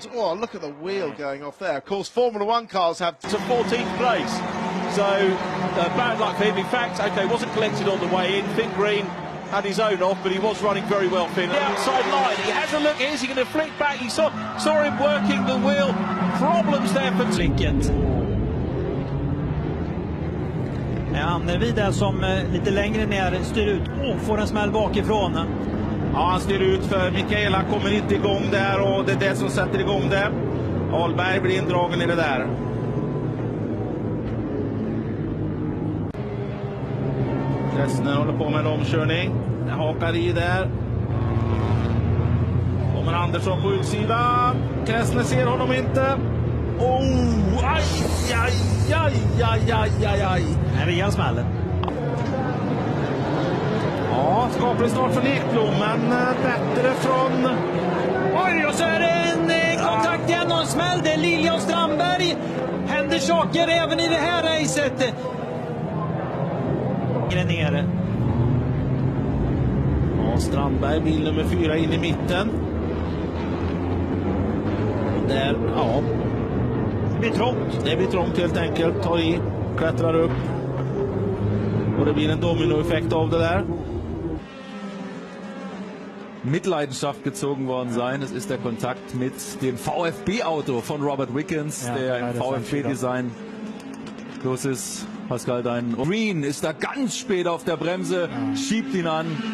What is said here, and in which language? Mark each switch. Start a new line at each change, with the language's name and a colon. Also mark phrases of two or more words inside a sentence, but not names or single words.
English: Oh, look at the wheel going off there. Of course, Formula One cars have to 14th place. So bad luck for him. In fact, okay, wasn't collected on the way in. Finn Green had his own off, but he was running very well, Finn. The outside line, he has a look. Is he going to flick back? He saw him working the wheel. Problems there for Tinket.
Swedish: Annevi där som lite längre ner styr ut. Får en smäll bakifrån. Ja, han styr ut för Mikaela kommer inte igång där, och det är det som sätter igång det. Ahlberg blir indragen i det där. Kressner håller på med en omkörning. Hakar i där. Kommer Andersson på utsidan. Kressner ser honom inte. Oh, aj, aj, aj, aj, aj, aj, aj. En rejäl smäll. Ja, skapligt snart från Ekblom, men bättre från... Oj, och så är det en kontakt igen och en smäll. Det är Lilja och Strandberg. Händer saker även i det här racet. Nere. Ja, Strandberg, bil nummer 4 in i mitten. Där, ja. Det blir trångt. Det blir trångt helt enkelt. Tar i, klättrar upp. Och det blir en dominoeffekt av det där.
German: Mitleidenschaft gezogen worden sein. Es ist der Kontakt mit dem VfB-Auto von Robert Wickens, der im VfB-Design los ist. Pascal, dein Green ist da ganz spät auf der Bremse, schiebt ihn an.